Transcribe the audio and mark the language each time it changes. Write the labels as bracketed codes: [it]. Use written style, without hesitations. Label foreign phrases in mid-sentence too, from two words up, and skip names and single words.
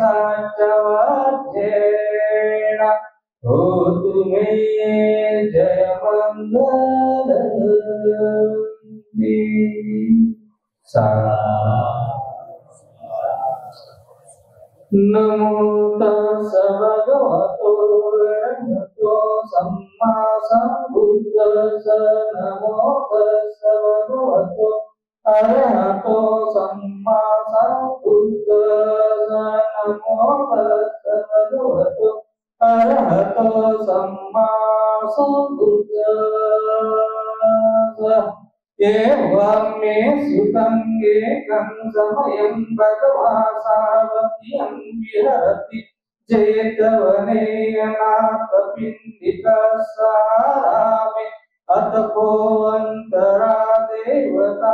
[pi] सच्चवदेन होतु मे जयमङ्गलम् सा नमो तस्स भगवतो अरहतो सम्मा सम्बुद्धस्स नमो तस्स भगवतो अरहतो सम्मा सम्बुद्धस्स नमो तस्स भगवतो अरहतो सम्मा सम्बुद्धस्स एवं मे सुतं एकं समयं भगवा सावत्यं विहरति जेतवने अनाथपिण्डिकसारामे अतपो अन्तरा देवता